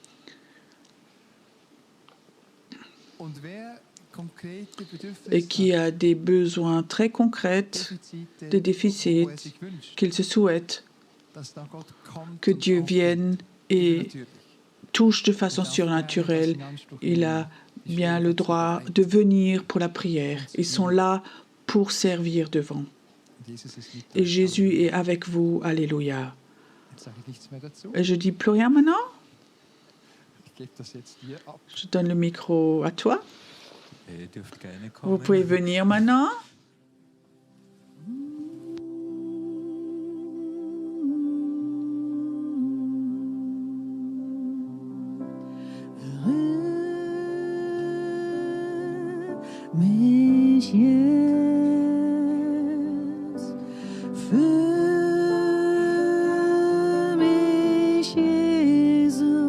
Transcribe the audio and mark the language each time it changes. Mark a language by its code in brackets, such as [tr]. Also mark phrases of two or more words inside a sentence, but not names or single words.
[fr] Et qui a des besoins très concrets, des déficits, qu'il se souhaite que Dieu vienne et touche de façon surnaturelle. Il a bien le droit de venir pour la prière. Ils sont là pour servir devant. Et Jésus est avec vous. Alléluia. [de] Jetzt sage ich nichts mehr dazu. [fr] Et je dis plus rien maintenant. [de] Ich gebe das jetzt dir ab. [fr] Je donne le micro à toi. [de] Ihr dürft gerne [fr] Vous [de] kommen. [fr] pouvez venir maintenant. [de] Mich jetzt für mich, Jesus,